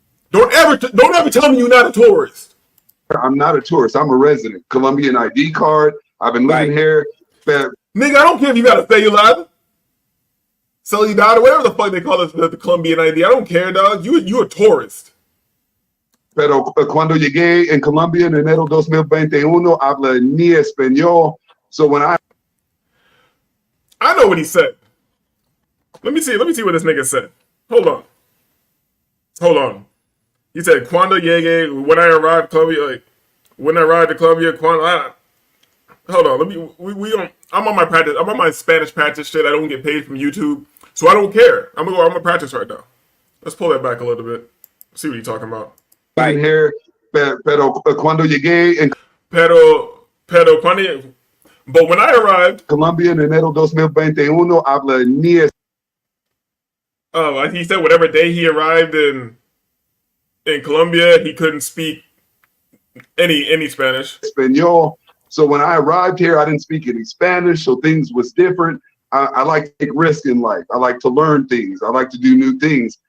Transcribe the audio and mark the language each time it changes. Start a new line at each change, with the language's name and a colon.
English: Don't ever tell me you're not a tourist. I'm not a tourist. I'm a resident. Colombian ID card. I've been living here. Nigga, I don't care if you got a cellular. Cellular, whatever the fuck they call it, the Colombian ID. I don't care, dog. You a tourist.
Spanish: Pero cuando llegué en Colombia en enero 2021, habla ni español.
English: So when I know what he said. Let me see what this nigga said. Hold on. He said,
Spanish: "Cuando llegué,
English: when I arrived Colombia, to Colombia, hold on. Let me. We don't. I'm on my practice. I'm on my Spanish practice shit. I don't get paid from YouTube, so I don't care. I'm gonna practice right now. Let's pull that back a little bit. See what he's talking about. Right here,
Spanish: pero cuando llegué en
English: cuando. But when I arrived,
Spanish: Colombia en enero 2021, habla ni.
English: Oh, he said whatever day he arrived in Colombia, he couldn't speak any Spanish.
Spanish: Espanol.
English: So when I arrived here, I didn't speak any Spanish, so things was different. I like to take risks in life. I like to learn things. I like to do new things.